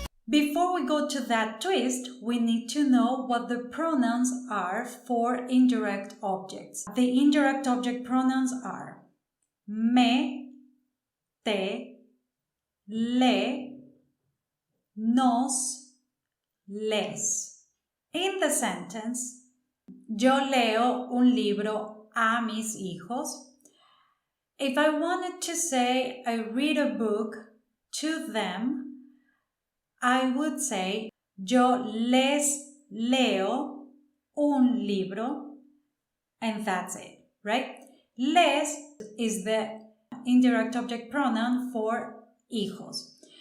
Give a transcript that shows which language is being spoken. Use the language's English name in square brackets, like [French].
[English] Before we go to that twist, we need to know what the pronouns are for indirect objects. The indirect object pronouns are me, te, le, nos, les. In the sentence, [Spanish] yo leo un libro a mis hijos. [English] If I wanted to say I read a book to them, I would say [Spanish] yo les leo un libro, [English] and that's it, right? Les is the indirect object pronoun for hijos.